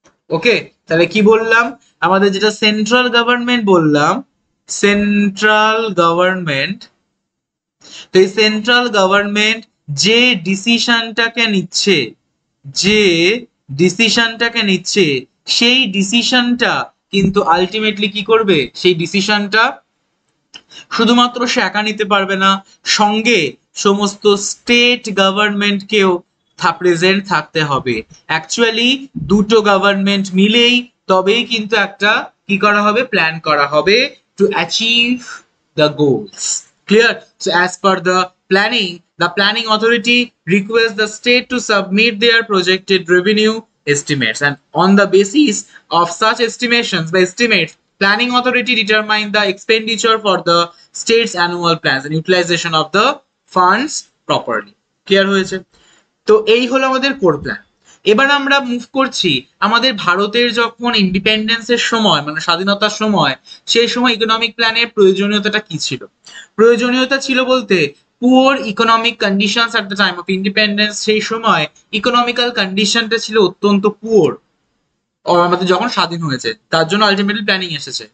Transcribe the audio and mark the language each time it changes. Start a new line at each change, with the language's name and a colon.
Bangla: ওকে, তাহলে কি বললাম, আমাদের যেটা সেন্ট্রাল গভর্নমেন্ট বললাম, সেন্ট্রাল গভর্নমেন্ট, তো এই সেন্ট্রাল গভর্নমেন্ট যে ডিসিশনটাকে নিচ্ছে, যে ডিসিশনটাকে নিচ্ছে, সেই ডিসিশনটা কিন্তু আলটিমেটলি কি করবে, সেই ডিসিশনটা শুধুমাত্র সে একা নিতে পারবে না, সঙ্গে সমস্ত স্টেট গভর্নমেন্টকেও প্রেজেন্ট থাকতে হবে। অ্যাকচুয়ালি দুটো গভর্নমেন্ট মিলেই তবেই কিন্তু একটা কি করা হবে, প্ল্যান করা হবে to achieve the goals.
English: Clear? So as per the planning authority requests the state to submit their projected revenue estimates, and on the basis of such estimates, planning authority determine the expenditure for the state's annual plans and utilization of the funds properly.
Bangla: Clear হয়েছে? তো এই হলো আমাদের core plan. এবার আমরা move করছি আমাদের ভারতের যখন ইন্ডিপেন্ডেন্সের সময়, মানে স্বাধীনতার সময়, সেই সময় ইকোনমিক প্ল্যানের প্রয়োজনীয়তাটা কি ছিল। প্রয়োজনীয়তা ছিল বলতে poor economic conditions at the time of independence. সেই সময় ইকোনমিক্যাল কন্ডিশনটা ছিল অত্যন্ত পুয়ার আমাদের যখন স্বাধীন হয়েছে, তার জন্য আলটিমেটলি প্ল্যানিং এসেছে।